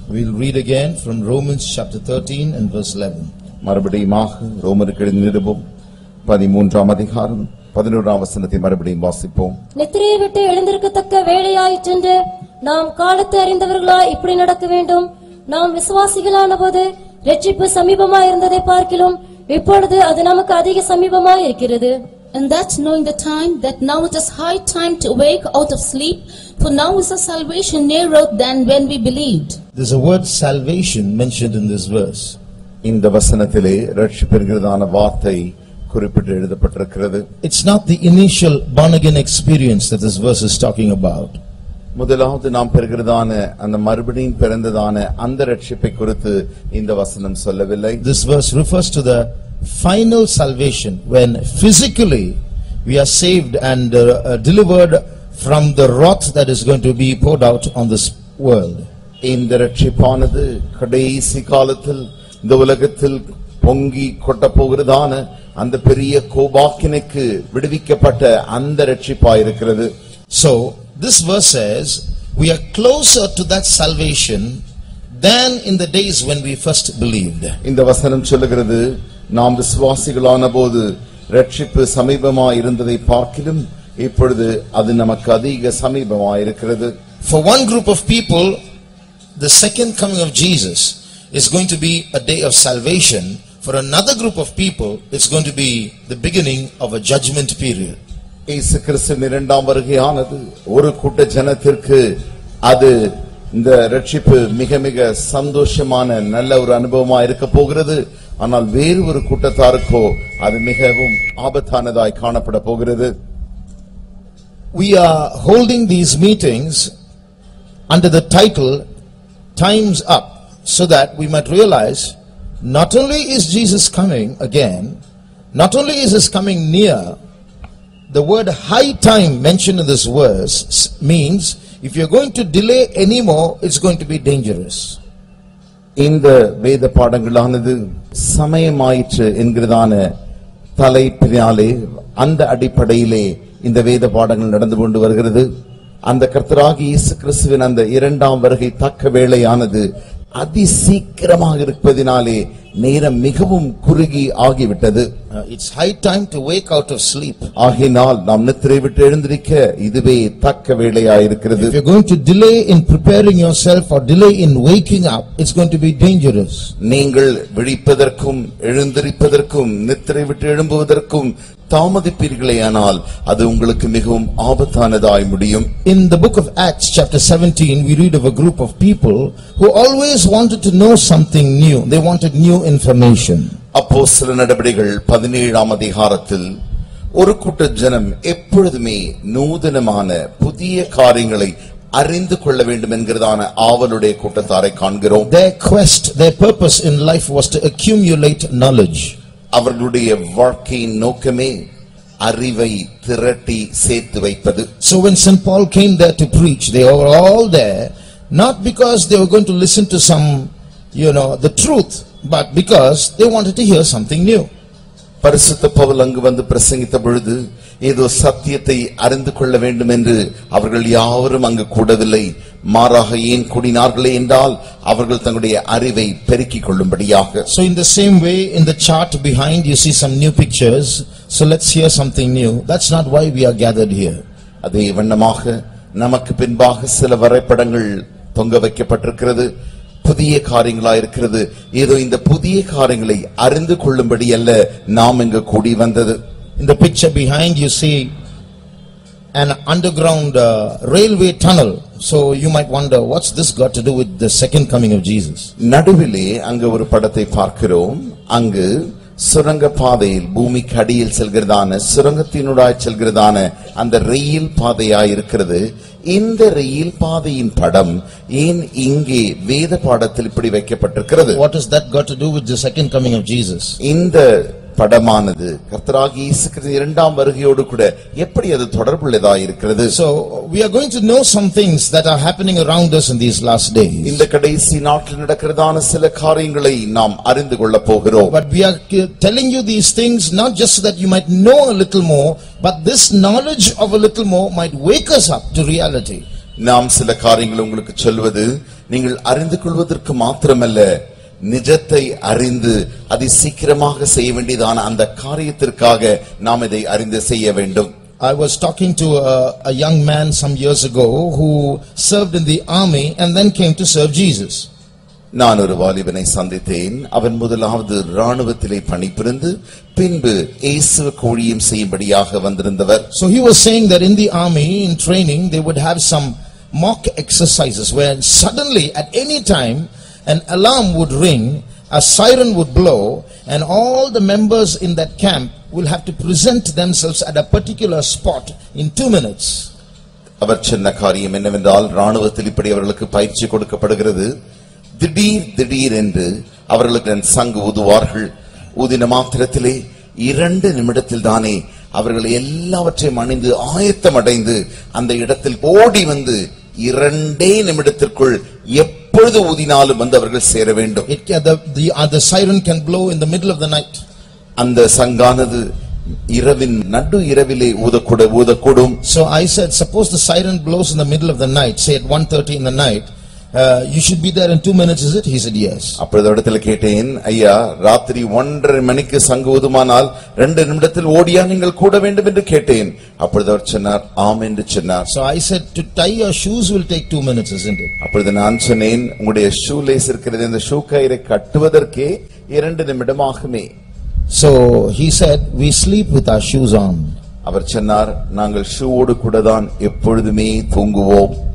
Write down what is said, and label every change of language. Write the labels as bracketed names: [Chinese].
[English] We'll read again from Romans chapter 13 and verse 11. [Tamil] மறுபடியுமாக ரோமருக்கு எழுதிய நிருபம் 13ஆம் அதிகாரம் 11ஆம் வசனத்தை மறுபடியும் வாசிப்போம். நித்திரையை விட்டு எழுந்திருக்கத்தக்க வேளையாயிற்றென்று நாம் காலத்தை அறிந்தவர்களாய் இப்படி நடக்க வேண்டும். நாம் விசுவாசிகளான போது இரட்சிப்பு சமீபமாய் இருந்ததை பார்க்கிலும் இப்பொழுது அது நமக்கு அதிக சமீபமாய் இருக்கிறது. [English] And that's knowing the time, that now it is high time to wake out of sleep, for now is our salvation nearer than when we believed. There's a word salvation mentioned in this verse. [Tamil] இந்த வசனத்திலே ரட்சிப்பு என்கிறதான வார்த்தை குறிப்பிட்டு எழுதப்பட்டிருக்கிறது. [English] It's not the initial born again experience that this verse is talking about. [Tamil] முதலாவது நாம் பெறுகிறதான அந்த மறுபடியும் பிறந்ததான அந்த ரட்சிப்பை குறித்து இந்த வசனம் சொல்லவில்லை. [English] This verse refers to the final salvation, when physically we are saved and delivered from the wrath that is going to be poured out on this world. [Tamil] இந்த ரட்சிப்பானது கடைசி காலத்தில் இந்த உலகத்தில் பொங்கி கொட்டப் போகிறதான அந்த பெரிய கோபாக்கினைக்கு விடுவிக்கப்பட்ட அந்த ரட்சிப்பாயிருக்கிறது. [English] So this verse says we are closer to that salvation than in the days when we first believed. [Tamil] இந்த வசனம் சொல்லுகிறது, நாம் விசுவாசிகளான போது ரட்சிப்பு சமீபமாய் இருந்ததை பார்க்கிலும் இப்பொழுது அது நமக்கு அதிக சமீபமாய் இருக்கிறது. [English] For one group of people, the second coming of Jesus is going to be a day of salvation. For another group of people, it's going to be the beginning of a judgment period. [Tamil] இயேசு கிறிஸ்துவின் இரண்டாம் வருகையானது ஒரு கூட்ட ஜனத்திற்கு அது இந்த ரட்சிப்பு மிக மிக சந்தோஷமான நல்ல ஒரு அனுபவமா இருக்க போகிறது. ஆனால் வேறு ஒரு கூட்டத்தாருக்கோ அது மிகவும் ஆபத்தானதாய் காணப்பட போகிறது. [English] We are holding these meetings under the title Time's Up, so that we might realize not only is Jesus coming again, not only is his coming near, the word high time mentioned in this verse means if you're going to delay anymore, it's going to be dangerous. [Tamil] இந்த வேத பாடங்களானது சமயமாயிற்று என்கிறதான தலைப்பினாலே அந்த அடிப்படையிலே இந்த வேத பாடங்கள் நடந்து கொண்டு வருகிறது. அந்த கர்த்தராகிய இயேசு கிறிஸ்துவின் அந்த இரண்டாம் வருகை தக்க வேளையானது அதிசீக்கிரமாக இருப்பதினாலே நேரம் மிகவும் குறுகி ஆகிவிட்டது. [English] It's high time to wake out of sleep. [Tamil] ஆகினால் நாம் நித்திரை விட்டு எழுந்திருக்க இதுவே தக்க வேளையாயிருக்கிறது. [English] If you're going to delay in preparing yourself or delay in waking up, it's going to be dangerous. [Tamil] நீங்கள் விழிப்பதற்கும் எழுந்திருப்பதற்கும் நித்திரை விட்டு எழும்புவதற்கும் தாமதிப்பீர்களேயானால் அது உங்களுக்கு மிகவும் ஆபத்தானதாய் முடியும். [English] In the book of Acts chapter 17, we read of a group of people who always wanted to know something new. They wanted new information. [Tamil] அப்போஸ்தல நடபடிகள் 17ஆம் அதிகாரத்தில் ஒரு கூட்ட ஜனம் எப்பொழுதுமே நூதனமான புதிய காரியங்களை அறிந்து கொள்ள வேண்டும் என்கிறதான ஆவலுடைய கூட்டத்தாரை காண்கிறோம். [English] Their quest, their purpose in life was to accumulate knowledge. [Tamil] அவர்களுடைய வாழ்க்கையின் நோக்கமே அறிவை திரட்டி சேர்த்து வைப்பது. [English] So when St. Paul came there to preach, they were all there not because they were going to listen to some, the truth, but because they wanted to hear something new. [Tamil] பரிசுத்த பவுல் அங்கு வந்து பிரசங்கித்த பொழுது ஏதோ சத்தியத்தை அறிந்து கொள்ள வேண்டும் என்று அவர்கள் யாவரும் அங்கு கூடவில்லை. மாறாக ஏன் கூடினார்களே என்றால் அவர்கள் தங்களுடைய அறிவை பெருக்கிக் கொள்ளும்படியாக. [English] So in the same way, in the chart behind you see some new pictures. So let's hear something new. That's not why we are gathered here. [Tamil] அதே வண்ணமாக நமக்கு பின்பாக சில வரைபடங்கள் தொங்க வைக்கப்பட்டிருக்கிறது. புதிய காரியங்களா இருக்கிறது. ஏதோ இந்த புதிய காரியங்களை அறிந்து கொள்ளும்படி அல்ல நாம் இங்கு கூடி வந்தது. [English] In the picture behind you see an underground railway tunnel. So you might wonder, what's this got to do with the second coming of Jesus? [Tamil] நடுவிலே அங்கு ஒரு படத்தை பார்க்கிறோம். அங்கு சுரங்க பாதையில் பூமிக்கு அடியில் செல்கிறதான சுரங்கத்தினூடாய் செல்கிறதான அந்த ரயில் பாதையாய் இருக்கிறது. இந்த ரயில் பாதையின் படம் ஏன் இங்கே வேத பாடத்தில் இப்படி வைக்கப்பட்டிருக்கிறது? [English] What has that got to do with the second coming of Jesus? [Tamil] இந்த படமானது கர்த்தராகிய இயேசு கிறிஸ்து இரண்டாம் வருகையோடு கூட எப்படி அது தொடர்புள்ளதாய் இருக்கிறது? [English] So we are going to know some things that are happening around us in these last days. [Tamil] இந்த கடைசி நாட்களில் நடக்கிறதான சில காரியங்களை நாம் அறிந்து கொள்ள போகிறோம். [English] But we are telling you these things not just so that you might know a little more, but this knowledge of a little more might wake us up to reality. [Tamil] நாம் சில காரியங்களை உங்களுக்கு சொல்வது நீங்கள் அறிந்து கொள்வதற்கு மாத்திரமல்ல, நிஜத்தை அறிந்து அதை சீக்கிரமாக செய்ய வேண்டியதான அந்த காரியத்திற்காக நாம் இதை அறிந்து செய்ய வேண்டும். [English] I was talking to a young man some years ago who served in the army and then came to serve Jesus. [Tamil] நான் ஒரு வாலிபனை சந்தித்தேன். அவன் முதலாவது ராணுவத்திலே பணிபுரிந்து பின்பு இயேசுவுக்கு ஊழியம் செய்யும்படியாக வந்திருந்தவர். [English] So he was saying that in the army, in training, they would have some mock exercises where suddenly at any time an alarm would ring, a siren would blow, and all the members in that camp will have to present themselves at a particular spot in 2 minutes. [Tamil] அவர் சொன்ன காரியம் என்னவென்றால், ராணுவத்தில் இப்படி அவர்களுக்கு பயிற்சி கொடுக்கப்படுகிறது. திடீர் என்று அவர்களுக்கு சங்கு ஊதுவார்கள். ஊதின மாத்திரத்திலே 2 நிமிடத்தில் தானே அவர்கள் எல்லாவற்றையும் அணிந்து ஆயத்தம் அடைந்து அந்த இடத்தில் ஓடி வந்து 2 நிமிடத்திற்குள் எப்பொழுது ஊதினாலும் வந்து அவர்கள் சேர வேண்டும். [English] The siren can blow in the middle of the night. [Tamil] அந்த சங்கானது இரவின் நடு இரவிலே ஊதக்கூடும். [English] So I said, suppose the siren blows in the middle of the night, say at 1:30 in the night, you should be there in 2 minutes, is it? He said yes. [Tamil] அப்பொழுது இடத்துல கேட்டேன், ஐயா ராத்திரி 1:30 மணிக்கு சங்கு ஊதுமானால் 2 நிமிடத்தில் ஓடியா நீங்கள் கூட வேண்டும் என்று கேட்டேன். அப்பொழுது அவர் சொன்னார், ஆம் என்று சொன்னார். [English] So I said, to tie your shoes will take 2 minutes, isn't it? [Tamil] அப்பொழுது நான் சொன்னேன், உங்களுடைய ஷூ லேஸ் இருக்கிறது, இந்த ஷூ கயிறை கட்டுவதற்கே 2 நிமிடம் ஆகுமே. [English] So he said, we sleep with our shoes on. [Tamil] அவர் சொன்னார், நாங்கள் ஷூவோடு கூட தான் எப்பொழுதுமே தூங்குவோம்.